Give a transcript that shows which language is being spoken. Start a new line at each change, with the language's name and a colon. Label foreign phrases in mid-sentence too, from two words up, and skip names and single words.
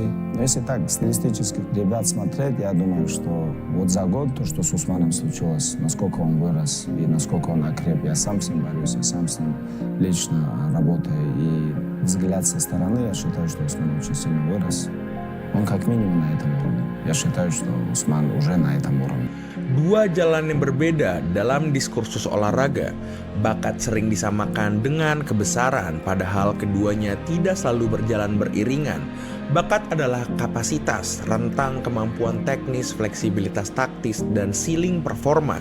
Russian: Но если так, стилистических ребят смотреть, я думаю, что вот за год то, что с Усманом случилось, насколько он вырос и насколько он окреп, я сам с ним борюсь, я сам с ним лично работаю. И взгляд со стороны, я считаю, что Усман очень сильно вырос. Он как минимум на этом уровне. Я считаю, что Усман уже на этом уровне.
Indonesian: Dua jalan yang berbeda dalam diskursus olahraga. Bakat sering disamakan dengan kebesaran, padahal keduanya tidak selalu berjalan beriringan. Bakat adalah kapasitas, rentang kemampuan teknis, fleksibilitas taktis, dan ceiling performa.